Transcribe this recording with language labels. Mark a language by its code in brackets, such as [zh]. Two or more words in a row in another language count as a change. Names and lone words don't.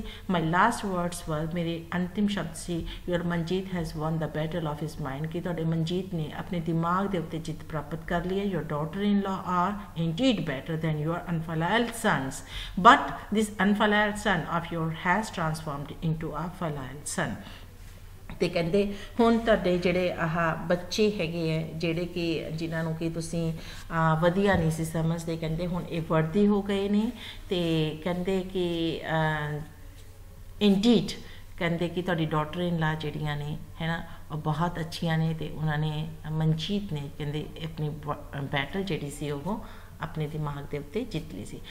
[en] my last words were, [pa] ਮੇਰੇ ਅੰਤਿਮ ਸ਼ਬਦ ਸੀ [en] your ਮਨਜੀਤ has won the battle of his mind, [pa] ਕਿ ਤੁਹਾਡੇ ਮਨਜੀਤ ਨੇ ਆਪਣੇ ਦਿਮਾਗ ਦੇ ਉੱਤੇ ਜਿੱਤ ਪ੍ਰਾਪਤ ਕਰ ਲਈ ਹੈ। [en] your daughter in law are indeed better than your unfilial sons, but this unfilial son of yours has transformed into a filial son, [pa] ਤੇ ਕਹਿੰਦੇ ਹੁਣ ਤੁਹਾਡੇ ਜਿਹੜੇ ਆਹ ਬੱਚੇ ਹੈਗੇ ਹੈ ਜਿਹੜੇ ਕਿ ਜਿਨ੍ਹਾਂ ਨੂੰ ਕਿ ਤੁਸੀਂ ਵਧੀਆ ਨਹੀਂ ਸੀ ਸਮਝਦੇ, ਕਹਿੰਦੇ ਹੁਣ ਇਹ ਵਰਦੀ ਹੋ ਗਏ ਨੇ। ਤੇ ਕਹਿੰਦੇ ਕਿ ਇੰਡੀਡ ਕਹਿੰਦੇ ਕਿ ਤੁਹਾਡੀ [en] daughter in law [pa] ਜਿਹੜੀਆਂ ਨੇ ਹੈ ਨਾ ਉਹ ਬਹੁਤ ਅੱਛੀਆਂ ਨੇ, ਤੇ ਉਹਨਾਂ ਨੇ ਮਨਜੀਤ ਨੇ ਕਹਿੰਦੇ ਆਪਣੀ ਬੈਟਲ ਜਿਹੜੀ ਸੀ ਉਹ ਆਪਣੇ ਦਿਮਾਗ ਦੇ ਉੱਤੇ ਜਿੱਤ ਲਈ ਸੀ।